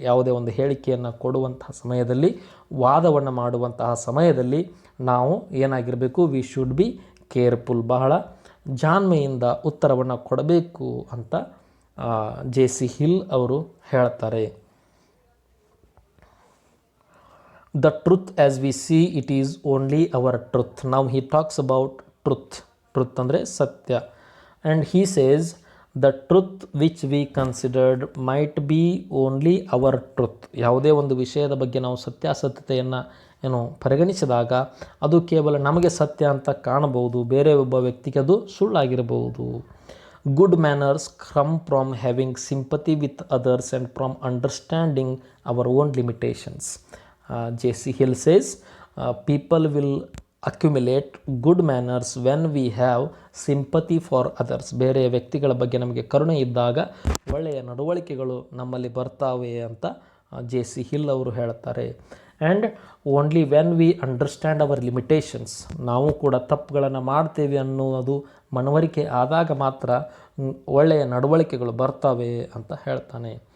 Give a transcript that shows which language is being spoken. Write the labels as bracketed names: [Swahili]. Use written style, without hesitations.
[Kannada] ಯಾವುದೇ ಒಂದು ಹೇಳಿಕೆಯನ್ನು ಕೊಡುವಂತಹ ಸಮಯದಲ್ಲಿ, ವಾದವನ್ನು ಮಾಡುವಂತಹ ಸಮಯದಲ್ಲಿ ನಾವು ಏನಾಗಿರಬೇಕು, [English] we should be careful, [Kannada] ಬಹಳ ಜಾಣ್ಮೆಯಿಂದ ಉತ್ತರವನ್ನು ಕೊಡಬೇಕು ಅಂತ ಜೆ.ಸಿ. ಹಿಲ್ ಅವರು ಹೇಳ್ತಾರೆ. [English] The truth as we see it is only our truth. Now he talks about truth. [Kannada] Truth ಅಂದರೆ ಸತ್ಯ. [English] And he says the truth which we considered might be only our truth. [Kannada] ಯಾವುದೇ ಒಂದು ವಿಷಯದ ಬಗ್ಗೆ ನಾವು ಸತ್ಯಾಸತ್ಯತೆಯನ್ನು ಪರಿಗಣಿಸಿದಾಗ ಅದು ಕೇವಲ ನಮಗೆ ಸತ್ಯ ಅಂತ ಕಾಣಬಹುದು, ಬೇರೆ ಒಬ್ಬ ವ್ಯಕ್ತಿಗೆ ಅದು ಸುಳ್ಳಾಗಿರಬಹುದು. [English] Good manners come from having sympathy with others and from understanding our own limitations. J C. Hill says people will accumulate good manners when we have sympathy for others. [Kannada] ಬೇರೆ ವ್ಯಕ್ತಿಗಳ ಬಗ್ಗೆ ನಮಗೆ ಕರುಣೆ ಇದ್ದಾಗ ಒಳ್ಳೆಯ ನಡವಳಿಕೆಗಳು ನಮ್ಮಲ್ಲಿ ಬರ್ತಾವೆ ಅಂತ ಜೆ.ಸಿ. ಹಿಲ್ ಅವರು ಹೇಳ್ತಾರೆ. [English] and only when we understand our limitations, [Kannada] ನಾವು ಕೂಡ ತಪ್ಪುಗಳನ್ನು ಮಾಡ್ತೇವೆ ಅನ್ನೋದು ಮನವರಿಕೆ ಆದಾಗ ಮಾತ್ರ ಒಳ್ಳೆಯ ನಡವಳಿಕೆಗಳು ಬರ್ತವೆ ಅಂತ ಹೇಳ್ತಾನೆ.